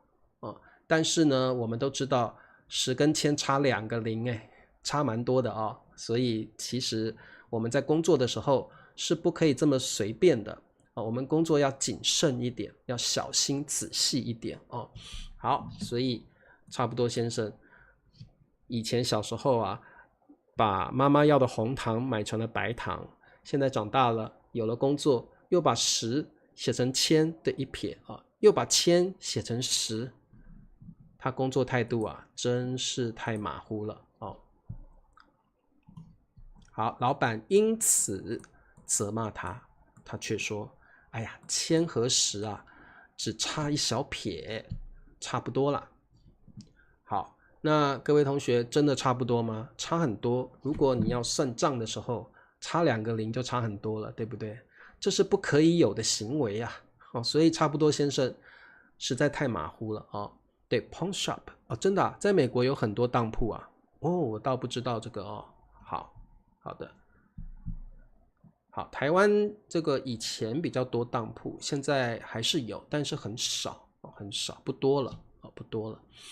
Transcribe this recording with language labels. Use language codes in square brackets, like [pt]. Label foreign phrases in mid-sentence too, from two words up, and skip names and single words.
[zh] 但是呢，我們都知道10跟千差2個0，差蠻多的所以其實我們在工作的時候是不可以這麼隨便的我們工作要謹慎一點，要小心仔細一點好，所以差不多先生以前小時候把媽媽要的紅糖買成了白糖，現在長大了有了工作，又把10寫成千的一撇又把千寫成10，他工作態度真是太馬虎了好，老闆因此責罵他，他卻說：“哎呀，千和10只差一小撇，差不多了。” 好，那各位同學真的差不多嗎？差很多。如果你要算賬的時候，差2個0就差很多了，對不對？這是不可以有的行為所以差不多先生實在太馬虎了對 [en] pawn shop [zh] 真的在美國有很多當鋪我倒不知道這個好的，好，台灣這個以前比較多當鋪，現在還是有，但是很少，不多了不多了。